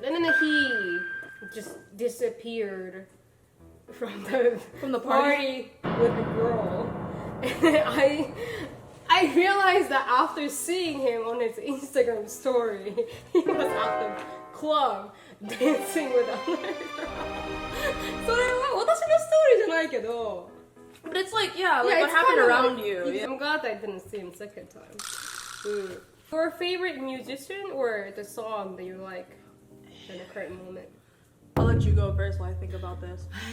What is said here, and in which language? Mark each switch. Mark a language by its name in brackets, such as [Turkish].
[English] And then he just disappeared from the party with the girl. And I realized that after seeing him on his Instagram story, he was at the club dancing with another girl. [Japanese] それは私のストーリーじゃないけど [English] But it's like, yeah, like what happened around you. I'm glad I didn't see him second time. Your favorite musician or the song that you like in the current moment? I'll let you go first while I think about this.